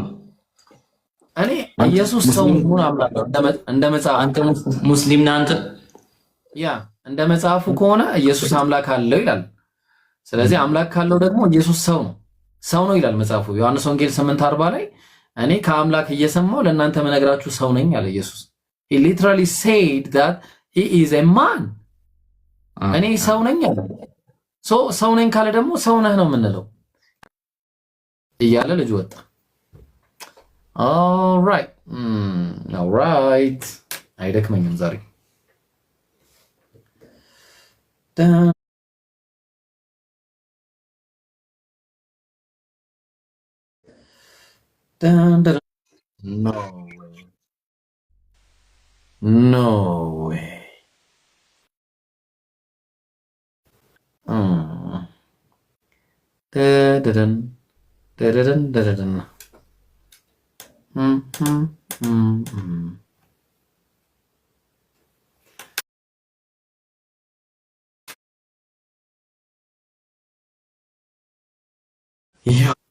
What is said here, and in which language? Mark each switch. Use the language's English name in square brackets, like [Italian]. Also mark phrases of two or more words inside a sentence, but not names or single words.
[Amharic] እኔ ኢየሱስ ሰው ሆኖ አምናለሁ። እንደ መጽሐፍ አንተ ሙስሊም ነህ አንተ? ያ እንደ መጽሐፉ ከሆነ ኢየሱስ አምላክ አለው ይላል። ስለዚህ አምላክ ካለው ደግሞ ኢየሱስ ሰው ነው ይላል መጽሐፉ። ዮሐንስ ወንጌል 8:40 ላይ እኔ ከአምላክ እየሰማው ለእናንተ መነግራችሁ ሰው ነኝ አለ ኢየሱስ። [English] he literally said that he is a man [Amharic] እኔ ሰው ነኝ አለ። ሰው ነኝ ካለ ደግሞ ሰው ነህ ነው የምንለው እያለ ልጅ ወጣ። ኦልራይት አይደክመኝም ዛሬ። [English] No way. Da-da-dun. Da-da-dun, da-da-dun. Yeah.